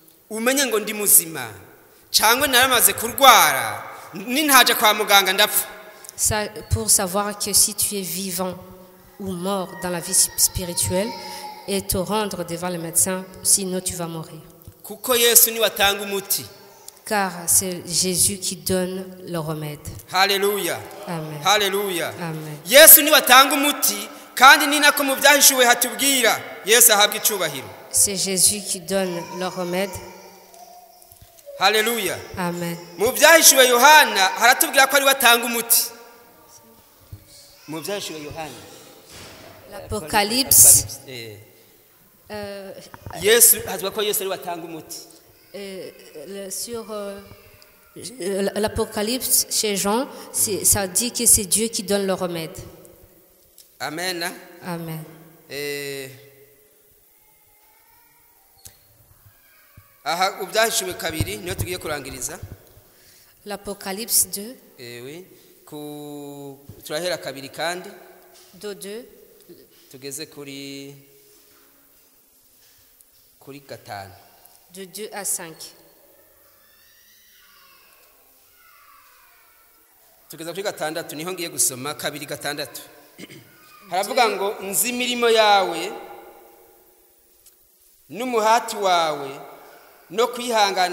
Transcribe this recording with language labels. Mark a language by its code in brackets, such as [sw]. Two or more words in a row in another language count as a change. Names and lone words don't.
[fr] Pour savoir que si tu es vivant ou mort dans la vie spirituelle et te rendre devant le médecin, sinon tu vas mourir. Car c'est Jésus qui donne le remède. Hallelujah. Amen. Hallelujah. Amen. [rw] Yesu ni watanga umuti kandi ni nako mu byahishuwe hatubwira Yesu ahabwa icubahiro. [fr] C'est Jésus qui donne le remède. Haleluya. Amen. [rw] Mu byahishuwe Yohana haratubwira ko ari watanga umuti. Mu byahishuwe Yohana [fr] L'Apocalypse. [rw] Yesu hazwa ko Yesu ari watanga umuti. [fr] Sur l'Apocalypse chez Jean, ça dit que c'est Dieu qui donne le remède. Amen. Amen. [rw] Aha ubyahishuwe kabiri niyo tugiye kurangiriza. [fr] L'Apocalypse 2. Oui. [rw] Turahera kabiri kandi. 2. Tugeze kuri gatanu. [fr] De 2 à 5. [rw] Tugeze kuri gatandatu niho ngiye gusoma kabiri gatandatu. Haravuga ngo nzi imirimo yawe n'umuhati wawe no kwihangana